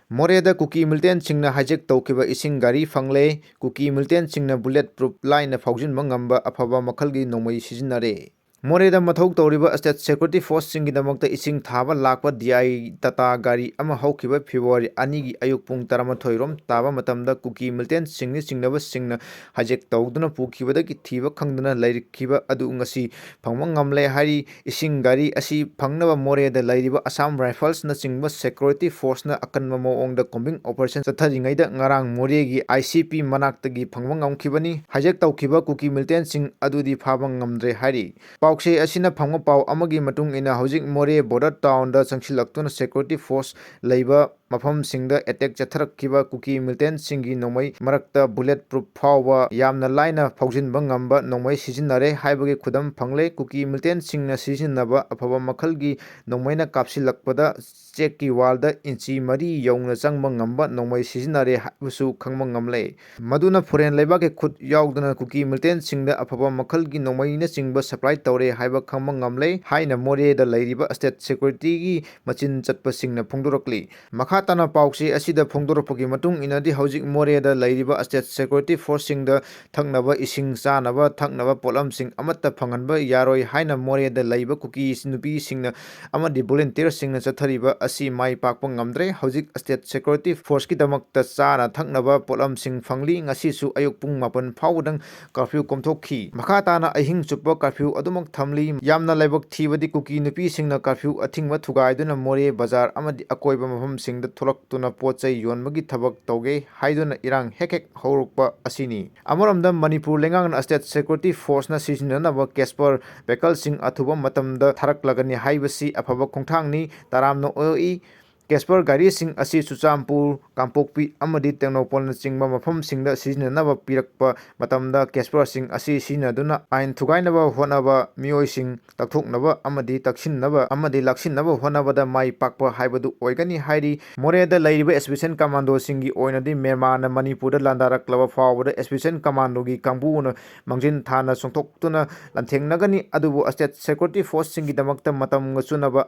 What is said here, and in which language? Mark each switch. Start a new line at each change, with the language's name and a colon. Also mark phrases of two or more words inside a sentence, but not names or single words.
Manipuri: मोरेदा कुकी मिलिटेंट सिंगना हाइजेक तौखिबा इसिंग गारी फंगले कुकी मिलिटेंट सिंगना
English: bullet proof
Manipuri: लाइन फाउजिनबा ngamba अफबा मखलगी नोमई सिजिनरे मोरेदा मथौ तौरिबा
English: State Security
Manipuri: फोर्स सिंगिदमक्ता इसिंग थाबा लाकपा DI टाटा गारी अमा हौखिबा फेब्रुवारी 2 गी अयुक पुंग 13 रोम ताबा मतमदा कुकी मिलिटेंट सिंगनि सिंगनबा सिंगना हाइजेक तौदुना पुखिबदगी थीबा खंगदना लैरिखिबा अदु ngasi फंगमा ngamle हारि इसिंग गारी असि फंगनबा मोरेदा लैरिबा असम राइफल्स न चिंगबा
English: security force
Manipuri: न अकनबा मोंगदा
English: combing operation
Manipuri: चथरिङैदा ngarang मोरेगी ICP मनाक्तगी फंगमा ngamखिबनी हाइजेक तौखिबा कुकी मिलिटेंट सिंग अदुदी फाबा ngamdre हारि पाउसे असिना फंगमा पाउ अमगी मतुंग इना हौजिक मोरे बॉर्डर टाउन दा संगसिलक्तुना
English: security force
Manipuri: लैबा मफम सिंगदा अटैक चथरखिबा कुकी मिलिटेंट सिंगी नोमई मरक्ता
English: bullet proof
Manipuri: फावबा यामना लाइना फाउजिनबा ngamba नोमई सिजिनरे हाइबगे खुदम फंगले कुकी मिलिटेंट सिंगना सिजिनबा अफबा मखलगी नोमईना कापसिलक्पदा चेक की वालदा इंची मरी यौना चंगबा ngamba नोमई सिजिनरे हाइबसु खंगबा ngamle मदुना फोरेन लेबा के खुद याउदना कुकी मिलिटेंट सिंगदा अफबा मखलगी नोमईना चिंगबा सप्लाई तौरे हाइबा खंगबा ngamle हाइना मोरेदा लैरिबा
English: State Security
Manipuri: की मचिन चटपा सिंगना फोंदोरकली मखाताना पाउसे असिदा फोंदोरपगी मतुंग इनादी हौजिक मोरेदा लैरिबा
English: State Security Force
Manipuri: सिंगदा थंगनबा इसिंग चानबा थंगनबा पोलम सिंग अमत्ता फंगनबा यारोय हाइना मोरेदा लैबा कुकी नुपी सिंगना अमदी वॉलंटियर सिंगना चथरिबा असि माइ पाकपा ngamdre हौजिक
English: State Security Force
Manipuri: की दमकता चाना थंगनबा पोलम सिंग फंगली ngasisu अयुक पुंग 9 फाउदंग कर्फ्यू कोमथोखी मखाताना अहिंग चुप्पा कर्फ्यू अदुमक थमली यामना लाइबक थीबदी कुकी नुपी सिंगना कर्फ्यू अथिंगबा थुगाइदुना मोरे बाजार अमदी अकोइबा मफम सिंगदा थोलक्तुना पोचै योनबगी थबक तौगे हाइदुना इरांग हेक हौरक्पा असिनी अमरमदा मणिपुर लेंगांगना
English: State Security Force
Manipuri: ना सिजिननबा
English: Casspir vehicle
Manipuri: सिंग अथुबा मतमदा थरकलगनी हाइबसी अफबा खोंथांगनी तरामनो ओई केस्पर गारी सिंग असि सुचामपुर कांपोकपी अमदी टेक्नोपोलना चिंगबा मफम सिंगदा सिजिननबा पिरकपा मतमदा केस्पर सिंग असि सिजिनदुना आइन थुगाइनबा होनबा मियोय सिंग तकथोकनबा अमदी तक्सिननबा अमदी लक्सिननबा होनबदा माइ पाकपा हाइबदु ओइगनी हाइरी मोरेदा लैरिबा
English: expedition commando
Manipuri: सिंगी ओइनदी मेरमाना मणिपुरदा लांदारक्लबा फावबदा एक्सपेडिशन कमांडोगी कांबुना मंजिन थाना सोंथोक्तुना लंथेंनगनी अदुबु
English: State Security Force
Manipuri: सिंगी दमकता मतमगा चुनबा